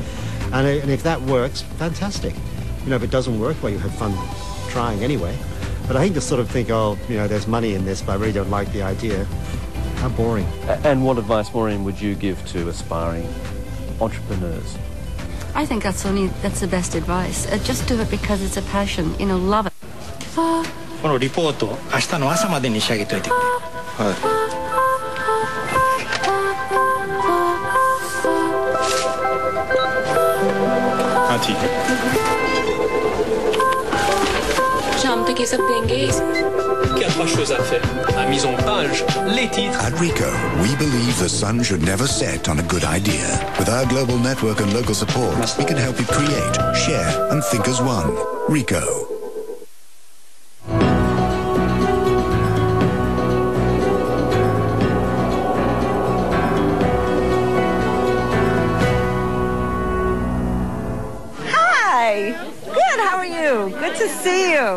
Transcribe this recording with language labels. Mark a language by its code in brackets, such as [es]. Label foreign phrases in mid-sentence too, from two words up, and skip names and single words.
[en] And if that works, fantastic. You know, if it doesn't work, well, you have fun trying anyway. But I think to sort of think, oh, you know, there's money in this, but I really don't like the idea. How boring. And what advice, Maureen, would you give to aspiring entrepreneurs? I think that's the best advice. Just do it because it's a passion. You know, love it. [ja] このリポートを明日の朝までに仕上げといてくれ。はい。 [hi] शाम तक ये सब देंगे। [fr] Il y a 3 choses à faire. La mise en page, les titres. [en] At RICO, we believe the sun should never set on a good idea. With our global network and local support, we can help you create, share, and think as one. RICO. Good to see you.